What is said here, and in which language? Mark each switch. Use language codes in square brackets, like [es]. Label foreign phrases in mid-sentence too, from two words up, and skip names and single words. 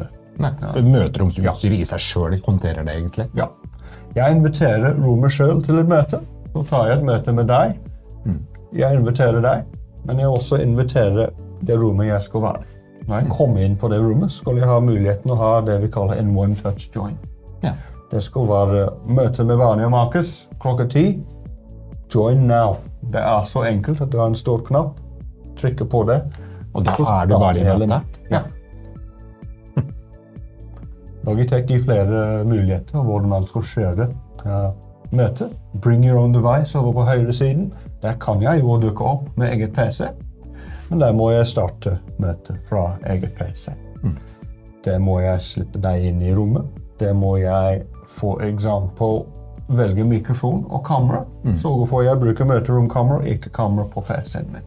[no] Nei, møteromsutstyret i seg selv håndterer det egentlig. Ja. Jeg inviterer rommet selv til et møte. Så tar jeg et møte med deg. Jeg inviterer deg, men jeg også inviterer det rommet jeg skal være. Når jeg kommer inn på det rommet, skal jeg ha muligheten å ha det vi kaller en [en] one-touch join. [no] Ja. Det skal være møte med Barney og Markus klokka 10. [en] Join now. [no] Det så enkelt at du har en stor knapp. Trykker på det. Og da det bare i møtet? Ja. Logitech gir flere muligheter hvordan man skal kjøre møte. [en] Bring your own device [no] over på høyre siden. Der kan jeg jo dukke opp med eget PC, men der må jeg starte møtet fra eget PC. Der må jeg slippe deg inn i rommet. Der må jeg for eksempel velge mikrofon og kamera. Sørge for jeg bruker møteromkamera, ikke kamera på PC-en min.